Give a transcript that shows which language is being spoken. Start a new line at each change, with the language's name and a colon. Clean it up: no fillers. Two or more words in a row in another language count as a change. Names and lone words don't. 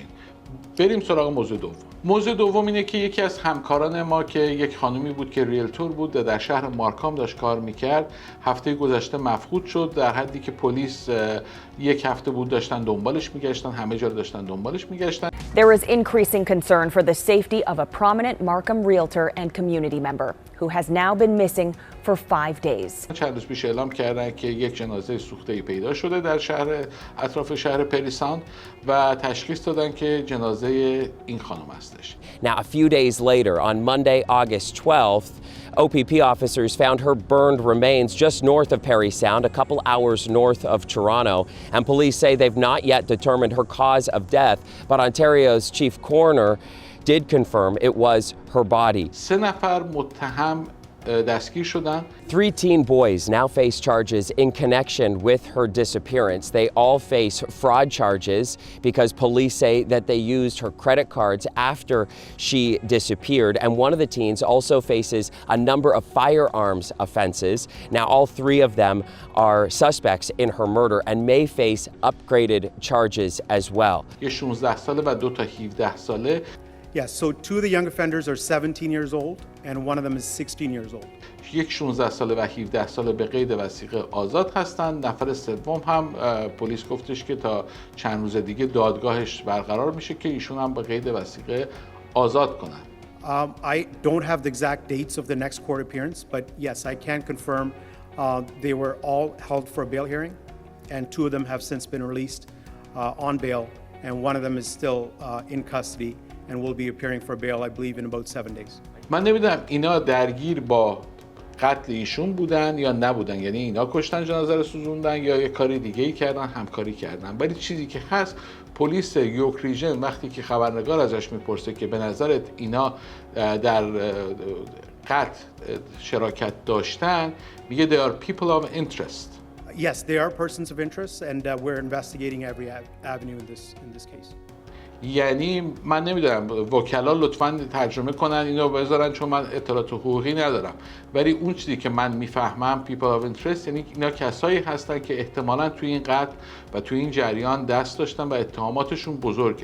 Persian: بریم سراغ موضوع دوم. موضوع دوم اینه که یکی از همکاران ما که یک خانومی بود که ریلتور بود در شهر مارکام داشت کار میکرد، هفته گذشته مفقود شد، در حدی که پلیس یک هفته بود داشتن دنبالش میگشتن، همه جا رو داشتن دنبالش میگشتن.
English: There is increasing concern for the safety of a prominent Markham realtor and community member who has now been missing for 5 days.
Persian: چند روز پیش اعلام کردن که یک جنازه سوخته‌ای پیدا شده در شهر اطراف شهر پریساند و تشخیص دادن که جنازه این خانم هستش.
English: Now a few days later on Monday, August 12th, OPP officers found her burned remains just north of Parry Sound, a couple hours north of Toronto, and police say they've not yet determined her cause of death, but Ontario's chief coroner did confirm it was her body.
Persian: 3 نفر متهم دستگیر شدن.
English: 3 teen boys now face charges in connection with her disappearance. They all face fraud charges because police say that they used her credit cards after she disappeared. And one of the teens also faces a number of firearms offenses. Now, all 3 of them are suspects in her murder and may face upgraded charges as well.
Persian: یه 16 ساله و 2 تا 17 ساله.
English: Yes, so 2 of the young offenders are 17 years old and one of them is 16 years old.
Persian: یک 16 ساله و 17 ساله به قید وثیقه آزاد هستند. نفر سوم هم پلیس گفتش که تا چند روز دیگه دادگاهش برقرار میشه که ایشون هم به قید وثیقه آزاد کنن.
English: I don't have the exact dates of the next court appearance, but yes, I can confirm they were all held for a bail hearing and 2 of them have since been released on bail and one of them is still in custody and will be appearing for bail, I believe, in about 7 days.
Persian: من نمیدونم اینا درگیر با قتل ایشون بودن یا نبودن، یعنی اینا کشتن جنازه رو سوزوندن یا یه کاری دیگه ای کردن، همکاری کردن. ولی چیزی که هست پلیس یورک ریژن وقتی که خبرنگار ازش میپرسه که به نظرت اینا در قتل شراکت داشتن، میگه
English: they are people of interest. Yes, they are persons of interest and we're investigating every avenue in this case.
Persian: یعنی من نمیدونم وکلا لطفاً ترجمه کنن اینو بذارن چون من اطلاعات حقوقی ندارم، ولی اون چیزی که من میفهمم
English: people of interest
Persian: یعنی اینا کسایی هستن که احتمالاً توی این قتل و توی این جریان دست داشتن و اتهاماتشون بزرگه.